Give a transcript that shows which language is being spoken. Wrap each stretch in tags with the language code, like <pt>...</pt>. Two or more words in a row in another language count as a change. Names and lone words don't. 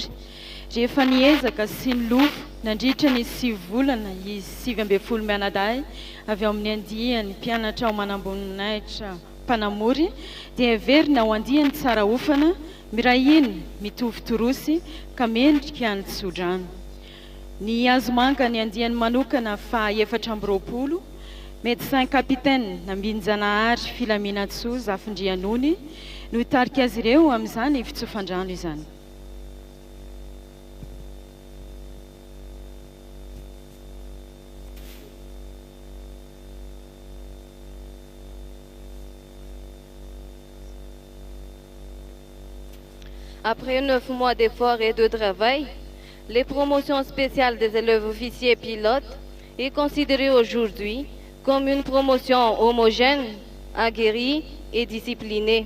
<mg>Rehefa niezaka sy ny lofo nandritra ny 7 volana izy 7 mianadahy avy ao amin'ny andiany mpianatra ao manam-boninahitra Mpanamory dia heverina ho andiany tsara ofana, miray iny mitovy torosy ka mendrika ny tsodrano. Ny azomanga ny andiany manokana fa 420,</mg> <fr>médecin capitaine</fr> <mg>Nambinjanahary Filaminatsoa Zafindrianony no hitarika azy ireo amin'izany fitsofandrano izany.</mg> <fr>Après 9 mois d'efforts et de travail, les promotions spéciales des élèves officiers pilotes est considérée aujourd'hui comme une promotion homogène, aguerrie et disciplinée.</fr>